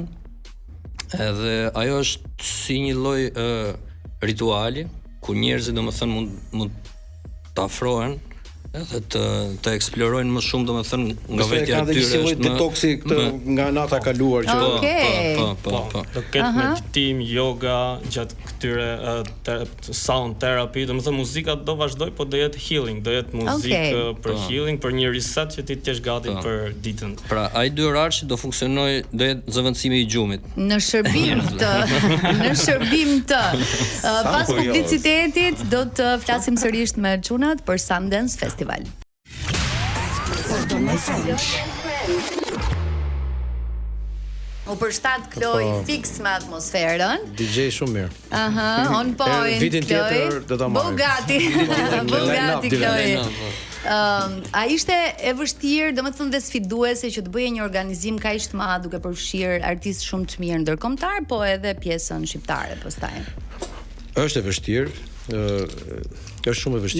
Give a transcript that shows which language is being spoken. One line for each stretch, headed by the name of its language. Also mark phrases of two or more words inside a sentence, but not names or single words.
Albanian: Edhe ajo është si një lloj rituali ku njerëzit domethënë mund të afrohen edhe të eksplorojnë më shumë domethënë nga vetja e tyre është detoksi nga nata e kaluar që po. Do ketë meditim, yoga, gjatë këtyre
English: sound therapy,
Albanian: domethënë muzika do vazhdoj, po do jetë healing, do jetë muzikë për healing, për një reset që ti të jesh gati për ditën. Pra, ai 2 orarshi do funksionoj, do jetë zëvendësimi i gjumit. Në shërbim të pas publicitetit do të flasim sërish me çunat për Sundance Festival. U përshtat Kloj fix me atmosferën. DJ shumë mirë.
English: On point.
Albanian: Vitin tjetër do ta marrim. Bogati Kloj. A ishte e vështirë, domethënë dhe sfiduese që të bëje një organizim kaq të madh duke përfshirë artistë shumë të mirë ndërkombëtar, po edhe pjesën shqiptare pastaj? Është e vështirë. Është shumë e vështirë.